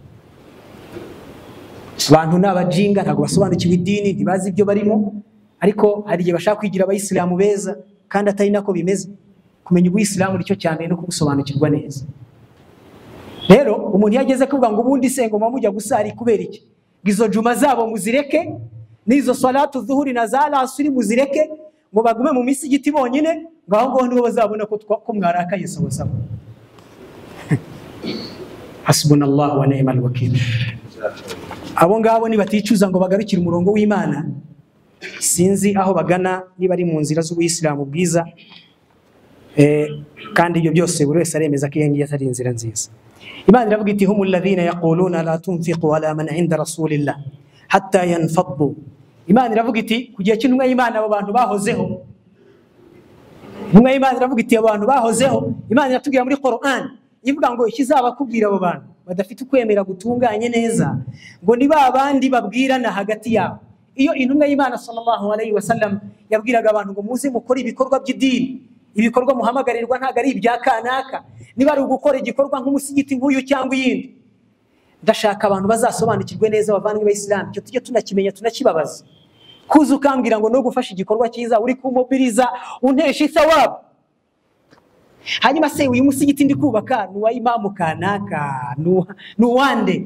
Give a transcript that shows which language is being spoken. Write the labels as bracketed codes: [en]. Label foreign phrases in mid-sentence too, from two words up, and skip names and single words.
[rw] Abantu n'abajinga ntabwo basobanukiwe idini, ntibazi ibyo barimo, ariko hari igihe bashaka kwigira abayisilamu beza kandi atari nako bimeze. Kumenya ubuyisilamu nicyo cyane no kugusobanukirwa neza. Rero umuntu yageze kuvuga ngo ubundi sengo mujya gusari kubera iki? Izo juma zabo muzireke, n'izo salatu zuhuri na za asri muzireke, ngo bagume mu misigiti bonyine, ngo aho ngaho nibo bazabona ko mwarakaye sawa. [ar] حسبنا الله ونعم الوكيل. [rw] Abo ngabo ni baticuza ngo bagarukire umurongo w'Imana, sinzi aho bagana, niba ari mu nzira z'ubuyisilamu bwiza. Kandi ibyo byose buri wese aremeza ko iyo atari inzira nziza. Imana iravuga iti [ar] هم الذين يقولون لا تنفقوا على من عند رسول الله حتى ينفضوا. [rw] Imana iravuga iti kugiye cy'intumwa y'Imana abo bantu bahozeho. Intumwa y'Imana iravuga iti abantu bahozeho. Imana iratubwira muri Qur'an ivuga ngo ikizaba kubwira abo bantu badafite ukwemera gutunganye neza, ngo ni babandi babwirana hagati yabo. Iyo intumwa y'Imana [ar] صلى الله عليه وسلم [rw] yabwiraga abantu ngo muze mukora ibikorwa by'idini, ibikorwa muhamagarirwa ntago ari ibya kanaka, niba ari ugukora igikorwa nk'umusigiti nk'uyu cyangwa iyindi, ndashaka abantu bazasobanukirwe neza bavandimwe b'Islam, cyo tujye tunakimenya tunakibabaza. Kuza ukambwira ngo no gufasha igikorwa cyiza uri kumobiriza untesha isawabu, hanyuma se uyu musigiti ndi kubaka ni wa imamu kanaka, ni uwande?